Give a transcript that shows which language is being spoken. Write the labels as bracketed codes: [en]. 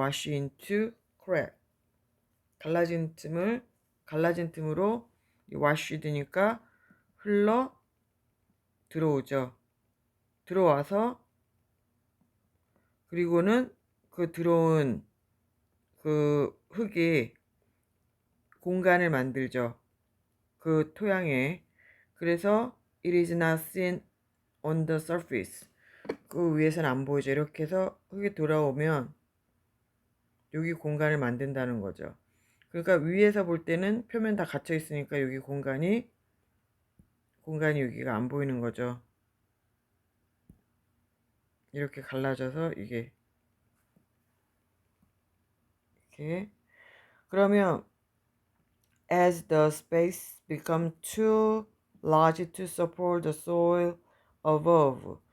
[en] wash into crack [ko] 갈라진 틈으로 wash 되니까 흘러 들어오죠. 들어와서 그리고는 그 들어온 그 흙이 공간을 만들죠. 그 토양에. 그래서 [en] it is not seen on the surface. [ko] 그 위에서는 안 보이죠. 이렇게 해서 흙이 돌아오면 여기 공간을 만든다는 거죠. 그러니까 위에서 볼 때는 표면 다 갇혀 있으니까 여기 공간이 여기가 안 보이는 거죠. 이렇게 갈라져서 이게 이렇게 그러면 [en] as the space become too large to support the soil above.